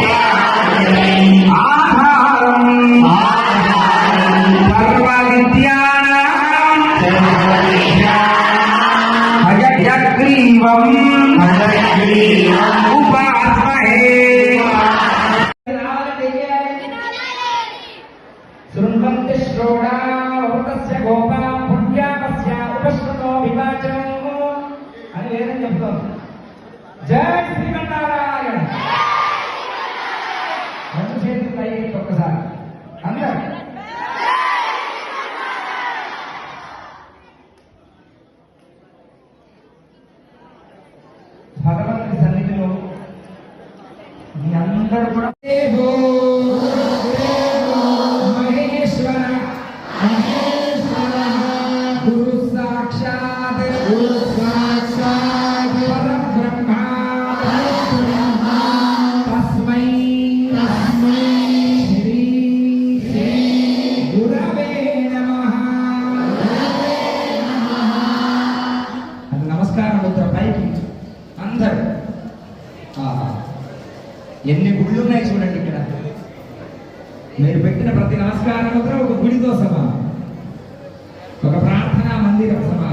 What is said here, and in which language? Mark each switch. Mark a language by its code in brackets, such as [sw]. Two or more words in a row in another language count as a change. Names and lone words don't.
[sa] आधारं सर्वविद्यानां हयग्रीवम् उपास्महे शृण्वन्ति श्रोणावृतस्य गोपा पुण्यापस्य उपश्रुतो विवाचो [te] అని వేదం చెప్తోంది. జై శ్రీమన్నారాయణ. రెండు చేతులు పైకి ఒక్కసారి అందరూ భగవంతుడి సన్నిధిలో మీ అందరూ కూడా [sa] गुरु साक्षात् परब्रह्मा तस्मै श्री गुरवे नमः. [te] నమస్కారం ముద్ర పైకి అందరూ. ఎన్ని గుళ్ళు ఉన్నాయి చూడండి ఇక్కడ. మీరు పెట్టిన ప్రతి నమస్కారం ముద్ర ఒక గుడితో సమానం, ఒక ప్రార్థనా మందిరం సమానం.